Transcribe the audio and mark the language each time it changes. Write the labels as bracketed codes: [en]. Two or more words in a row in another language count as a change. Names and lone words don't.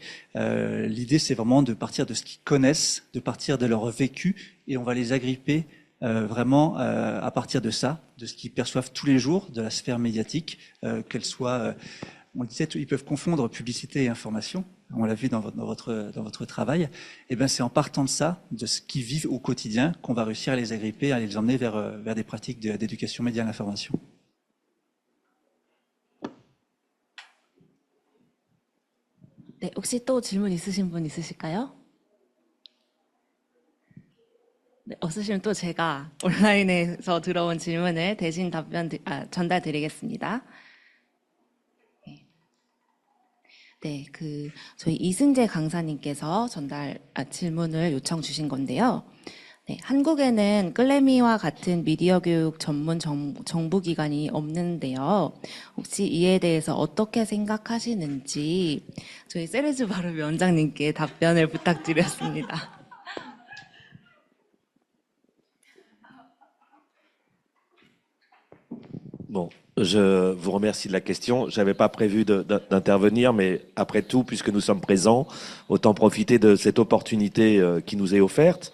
[fr] L'idée, c'est vraiment de partir de ce qu'ils connaissent, de partir de leur vécu, et on va les agripper vraiment à partir de ça, de ce qu'ils perçoivent tous les jours, de la sphère médiatique, qu'elle soit, on le disait, ils peuvent confondre publicité et information. On l'a vu dans votre travail. Et ben, c'est en partant de ça, de ce qu'ils vivent au quotidien, qu'on va réussir à les agripper, à les emmener vers des pratiques d'éducation média à l'information. [ko] 네, 혹시 또 질문 있으신 분 있으실까요? 네, 없으시면 또 제가 온라인에서 들어온 질문을 대신 전달드리겠습니다. 네, 저희 이승재 강사님께서 질문을 요청 주신 건데요. 네, 한국에는 끌레미와 같은 미디어 교육 전문 정부기관이 없는데요. 혹시 이에 대해서 어떻게 생각하시는지 저희 세르주 바르 위원장님께 답변을 부탁드렸습니다. [fr] Bon, je vous remercie de la question. J'avais pas prévu d'intervenir, mais après tout, puisque nous sommes présents, autant profiter de cette opportunité qui nous est offerte.